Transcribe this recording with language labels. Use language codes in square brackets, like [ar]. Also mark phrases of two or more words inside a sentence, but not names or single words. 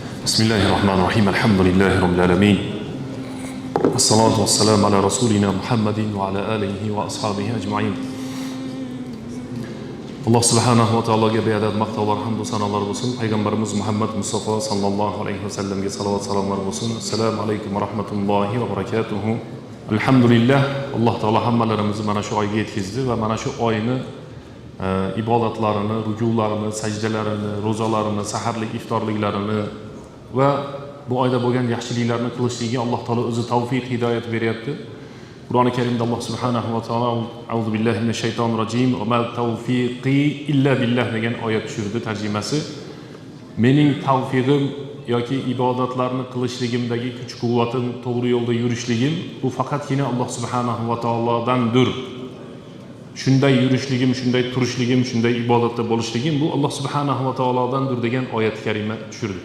[ar] بسم الله الرحمن الرحيم. الحمد لله رب العالمين. الصلاة والسلام على رسولنا محمد وعلى آله وأصحابه أجمعين. [uz] Alloh subhanahu va taologa beadad maqtovlar, hamd va sanolar bo'lsin. Payg'ambarimiz Muhammad Mustafa [ar] صلى الله عليه وسلم [uz] salovat salomlar bo'lsin. [ar] السلام عليكم ورحمة الله وبركاته. [uz] Alhamdulillah, Alloh taolo hammalarimizni mana shu oyga yetkazdi va mana shu oyni ibodatlarini, rukularini, sajdalarini, ro'zalarini, saharlik, iftorliklarini va bu oyda bo'lgan yaxshiliklarni qilishligiga Alloh taolo o'zi tavfiq, hidoyat beryapti. Qur'oni Karimda Alloh [ar] سبحانه وتعالى أعوذ بالله من الشيطان الرجيم وما توفيقي إلا بالله [uz] degan oyat tushirdi. Tarjimasi: mening tavfiqim yoki ibodatlarni qilishligimdagi kuch-quvvatim, to'g'ri yo'lda yurishligim bu faqatgina Alloh subhanahu va taolodandir. Shunday yurishligim, shunday turishligim, shunday ibodatda bo'lishligim bu Alloh subhanahu va taolodandir degan oyat karima tushirdi.